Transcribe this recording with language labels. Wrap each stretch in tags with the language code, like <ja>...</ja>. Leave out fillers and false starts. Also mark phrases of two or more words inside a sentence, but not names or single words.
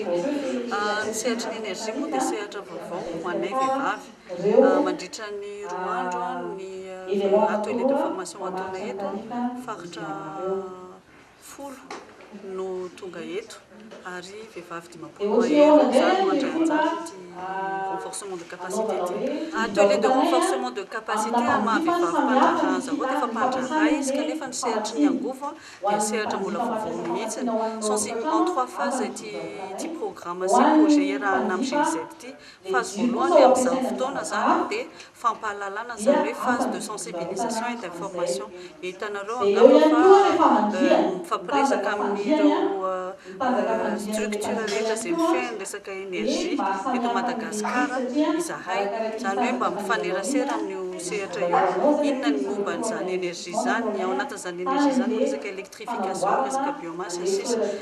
<mg>Ny sehatry ny energia moa dia sehatra vaovao ho anay vehivavy mandritra ny 2 andro ny</mg> <fr>atelier de formation</fr> <mg>ataonay eto faritra 10 no tonga eto ary vehivavy 5 mahery zany mandray anjara ty</mg> <fr>renforcement de capacité</fr> <mg>ty.</mg> <fr>Atelier de renforcement de capacité</fr> <mg>maha vehivavy mpandraharaha zao dia efa mpandraharaha izy kanefa ny sehatry ny angovo dia sehatra mbola vaovao mihitsiny.</mg> <fr>Sont en 3 phases</fr> <mg>ty programme sy projet iarahana amin'ny GIZ ty. Phase voalohany amin'izao fotoana zany dia fampahalalana zany hoe</mg> <fr>phase de sensibilisation et d'information.</fr> <mg>Hitanareo angamba fa mifampiresaka amin'ireo structure rehetra izay mifehy resaka energia eto Madagasikara izahay zany hoe mba mifanerasera amin'io sehatra io inona ny momba n'izany energia zany ny ao anatin'izany energia zany resaka électrification resaka biomasse sisa</mg>